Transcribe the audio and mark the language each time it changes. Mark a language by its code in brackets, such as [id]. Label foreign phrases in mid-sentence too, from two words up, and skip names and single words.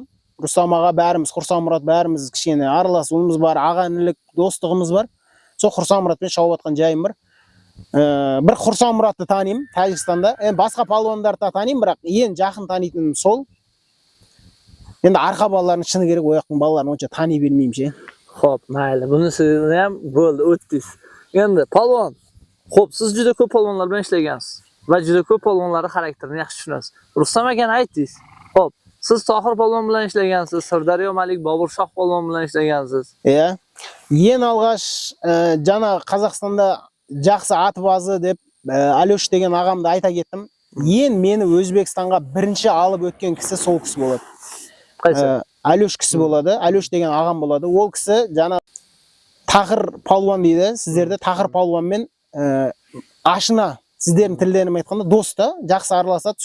[kk] Рустам аға бәріміз, Құрсанмұрат бәріміз кішкене араласуымыз бар, аға інілік достығымыз бар. Сол Құрсанмұратпен шауып атқан жайым бар. Бір Құрсанмұратты танимын Тәжікстанда. Басқа палуандарды танимын, бірақ ең жақын танитыным сол. Енді арқа балаларын шыны керек, ояқтың балаларын онша тани бермеймін ше. [uz] Xo'p, mayli. Bunisini ham bo'ldi, o'tdingiz. Endi polvon. Xo'p, siz juda ko'p polvonlar bilan ishlagansiz va juda ko'p polvonlarning xarakterini yaxshi tushunasiz. Rustam akani aytdingiz. Xo'p, siz Tohir polvon bilan ishlagansiz, Sirdaryo Malik Bobur Shoh polvon bilan ishlagansiz. [kk] Иә. Ең алғаш жаңа Қазақстанда жақсы атбазы деп Алёш деген ағамды айта кеттім. Ең мені Өзбекстанға бірінші алып өткен кісі сол кісі болады. Қайсы? Алёш кісі болады, Алёш деген ағам болады. Ол кісі жаңа Тахыр палуан дейді, сіздерде Тахыр палуанмен ашына, сіздердің тілдерімен айтқанда дос та, жақсы араласады.